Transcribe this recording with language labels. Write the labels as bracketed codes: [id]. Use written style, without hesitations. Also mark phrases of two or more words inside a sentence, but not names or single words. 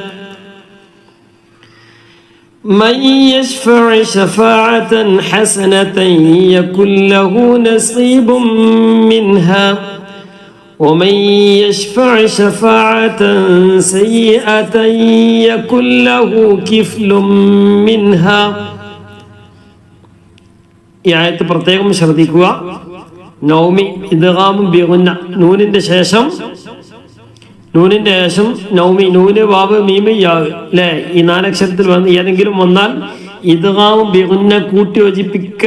[ar] من يشفع شفاعة حسنة يكن له نصيب منها ومن يشفع شفاعة سيئة يكن له كفل منها. [ml] ഈ ആയത്ത് പ്രത്യേകം ശ്രദ്ധിക്കുക. നൗമി [ar] إدغام بغنة, [ml] നൂനിന്റെ ശേഷം നൗമി, നൂന് വാവ് മീമ് യാ അല്ലേ, ഈ നാലക്ഷരത്തിൽ വന്ന് ഏതെങ്കിലും വന്നാൽ [ar] إدغام بغنة [ml] കൂട്ടി യോജിപ്പിക്കുക.